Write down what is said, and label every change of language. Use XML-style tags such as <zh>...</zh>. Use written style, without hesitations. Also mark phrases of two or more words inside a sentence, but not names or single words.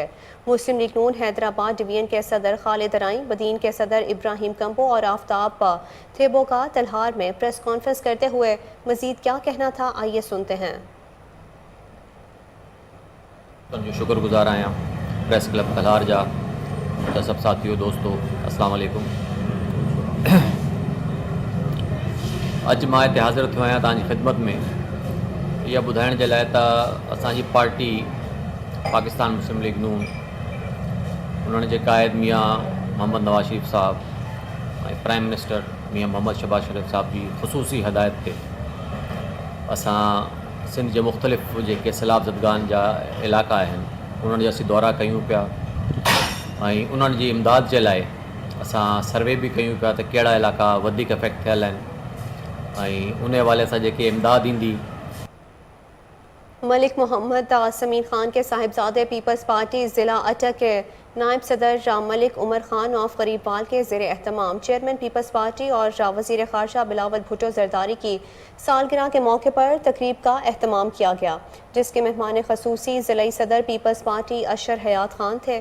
<ur>مسلم لیگ نون حیدرآباد ڈویژن کے صدر خالد رائیں، بدین کے صدر ابراہیم کمبو اور آفتاب تھیبو کا تلہار میں پریس کانفرنس کرتے ہوئے مزید کیا کہنا تھا، آئیے سنتے ہیں۔</ur> <sd>جو شکر گزار آیا پریس کلب تلہار جا سب ساتھیوں دوستو</sd> <ar>السلام علیکم۔</ar> <sd>اج मां हिते हाज़िर थियो आहियां तव्हांजी ख़िदमत में इहा ॿुधाइण जे लाइ त असांजी पार्टी पाकिस्तान मुस्लिम लीग नून उन्हनि जे क़ाइद मियां मोहम्मद नवाज़ शरीफ़ साहब ऐं</sd> <en>prime minister</en> <sd>मियां मोहम्मद शहबाज शरीफ़ साहब जी ख़ुसूसी हिदायत ते असां सिंध जे मुख़्तलिफ़ जेके सैलाब ज़दगान जा इलाइक़ा आहिनि उन्हनि जा असीं दौरा कयूं पिया ऐं उन्हनि जी इमदाद जे लाइ असां सर्वे बि कयूं पिया त कहिड़ा इलाइक़ा वधीक अफेक्ट थियल आहिनि ऐं उन हवाले सां जेके इमदाद ईंदी।</sd> <ur>ملک محمد سمیر خان کے صاحبزادے پیپلز پارٹی ضلع اٹک کے نائب صدر ملک عمر خان آف غریبوال کے زیر اہتمام چیئرمین پیپلز پارٹی اور وزیر خارجہ بلاول بھٹو زرداری کی سالگرہ کے موقع پر تقریب کا اہتمام کیا گیا، جس کے مہمان خصوصی ضلعی صدر پیپلز پارٹی اشعر حیات خان تھے.</ur>